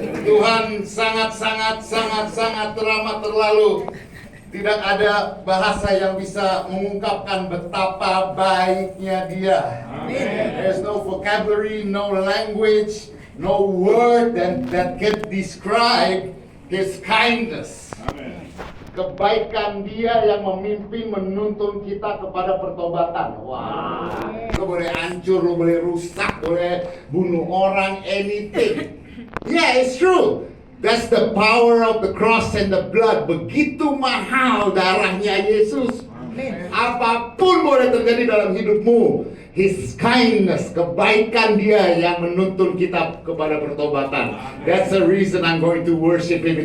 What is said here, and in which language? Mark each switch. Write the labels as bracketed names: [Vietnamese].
[Indonesian] Tuhan sangat teramat terlalu. Tidak ada bahasa yang bisa mengungkapkan betapa baiknya Dia. [English] There's no vocabulary, no language, no word that can describe His kindness. [Indonesian] Kebaikan Dia yang memimpin menuntun kita kepada pertobatan. Wah, lo boleh hancur, lo boleh rusak, boleh bunuh orang, [English] anything. Yeah, it's true. That's the power of the cross and the blood. [Indonesian] Begitu mahal darahnya Yesus. Apapun boleh terjadi dalam hidupmu, [English] His kindness, [Indonesian] kebaikan Dia yang menuntun kita kepada pertobatan. [English] That's the reason I'm going to worship Him.